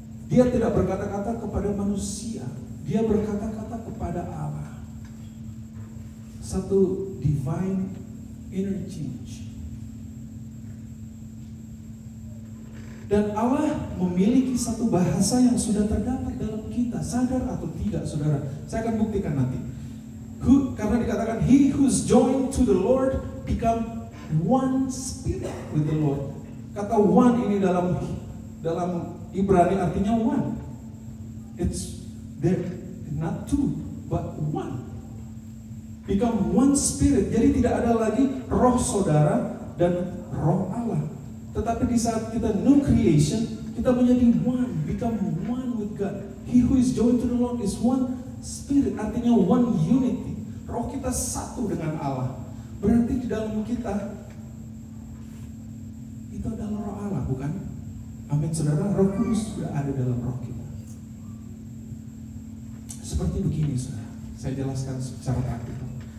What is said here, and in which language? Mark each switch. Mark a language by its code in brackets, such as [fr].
[id] Dia tidak berkata-kata kepada manusia, dia berkata-kata kepada Allah. Satu divine interchange. Dan Allah memiliki satu bahasa yang sudah terdapat dalam kita, sadar atau tidak, saudara. Saya akan buktikan nanti. Karena dikatakan, [en] he who's joined to the Lord become one spirit with the Lord. [id] Kata one ini dalam Ibrani artinya one. [en] It's there, not two, but one. Become one spirit. [id] Jadi tidak ada lagi roh saudara dan roh Allah. Tetapi di saat kita new creation, kita menjadi one, [en] become one with God. He who is joined to the Lord is one spirit, artinya one unity. [id] Roh kita satu dengan Allah. Berarti di dalam kita itu adalah roh Allah, bukan? Amin, saudara. Roh Kudus sudah ada dalam roh kita. Seperti begini, saudara. Saya jelaskan secara praktikal.